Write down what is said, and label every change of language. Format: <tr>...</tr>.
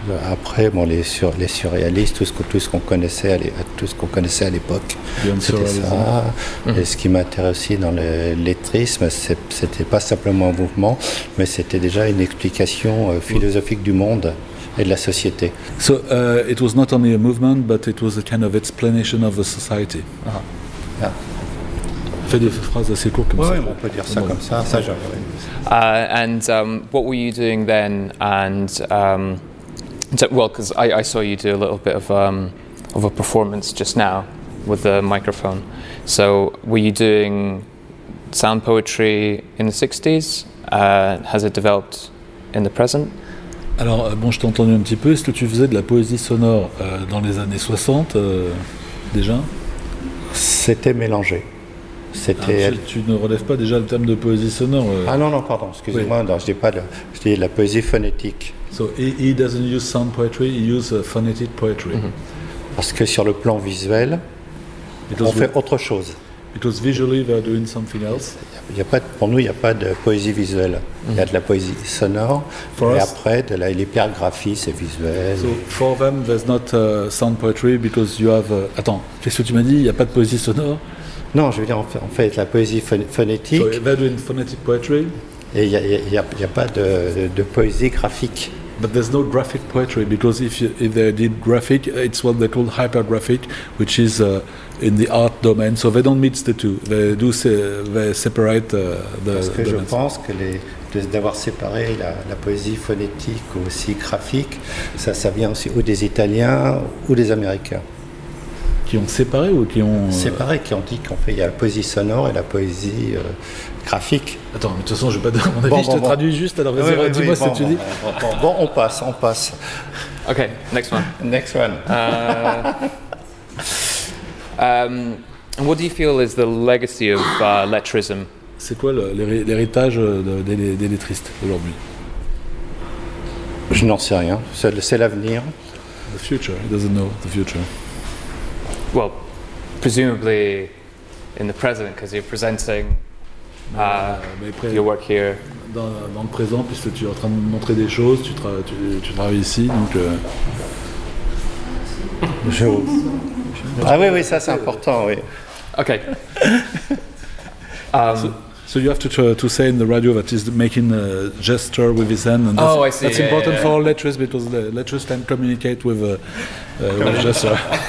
<fr>Après, bon, les surréalistes, tout ce qu'on connaissait à l'époque, c'était ça. Et ce qui m'intéresse aussi dans le lettrisme, c'était pas simplement un mouvement, mais c'était déjà une explication philosophique du monde et de la société.</fr> <en>So it was not only a movement, but it was a kind of explanation of the society. Uh-huh. Yeah.</en> <fr>Fait des phrases assez courtes comme ça. Oui, on peut dire ça comme ça. Ça, j'arrive.</fr> <en>What were you doing then? And because I saw you do a little bit of a performance just now with the microphone. So, were you doing sound poetry in the 60s? Has it developed in the present?</en> <fr>Alors, bon, je t'ai entendu un petit peu. Est-ce que tu faisais de la poésie sonore dans les années 60 déjà? C'était mélangé. Tu ne relèves pas déjà le terme de poésie sonore? Non, pardon, excusez-moi, oui. Non, je dis la poésie phonétique.</fr> <en>So he doesn't use sound poetry, he uses phonetic poetry. Mm-hmm.</en> <fr>Parce que sur le plan visuel, on fait autre chose.</fr> <en>Because visually they're doing something else.</en> <fr>Pour nous, il n'y a pas de poésie visuelle. Mm-hmm. Il y a de la poésie sonore, après, de l'hypergraphie, c'est visuel.</fr> <en>So for them, there's not sound poetry because you have...</en> <fr>Attends, qu'est-ce que tu m'as dit? Il n'y a pas de poésie sonore? Non, je veux dire, en fait, la poésie phonétique...</fr> <en>So, they're doing phonetic poetry.</en> <fr>Et il n'y a pas de poésie graphique.</fr> <en>But there's no graphic poetry, because if they did graphic, it's what they call hypergraphic, which is in the art domain. So they don't mix the two. They separate the domains.</en> <fr>Parce que je pense que d'avoir séparé la poésie phonétique ou aussi graphique, ça vient aussi ou des Italiens ou des Américains. Qui ont séparé ou qui ont... Séparé, qui ont dit qu'en fait, il y a la poésie sonore et la poésie graphique. Attends, mais de toute façon, je ne vais pas donner mon avis, traduis juste, alors vas-y, dis-moi ce que tu dis. Bon, on passe.</fr> <en>Ok, next one. What do you feel is the legacy of lettrism?</en> <fr>C'est quoi l'héritage des lettristes aujourd'hui? Je n'en sais rien, c'est l'avenir.</fr> <en>The future, he doesn't know the future. Well, presumably in the present, because you're presenting your work here.</en> <fr>Dans le présent, puisque tu es en train de montrer des choses, tu travailles ici, donc... Oui, ça c'est important, oui.</fr> <en>Ok. So you have to say in the radio that he's making a gesture with his hand. And I see. That's important for letters, because the letters can communicate with a gesture.</en>